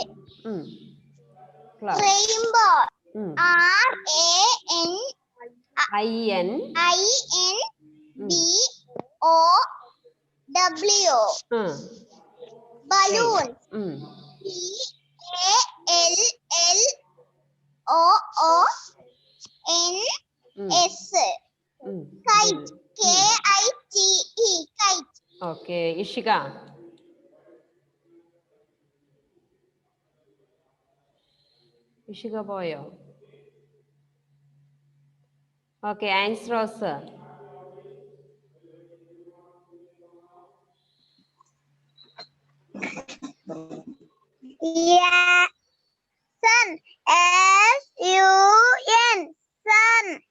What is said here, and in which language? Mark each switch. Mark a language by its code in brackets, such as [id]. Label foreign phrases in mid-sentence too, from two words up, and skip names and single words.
[en] Rainbow. R-A-N-I-N-B-O-W. Balloon. P-A-L-L-O-O-N-S. Kite. K-I-T-E. Kite. Okay, Ishika. Ishika പോയോ? Okay, Ans Rose. Yeah. Sun. S-U-N. Sun.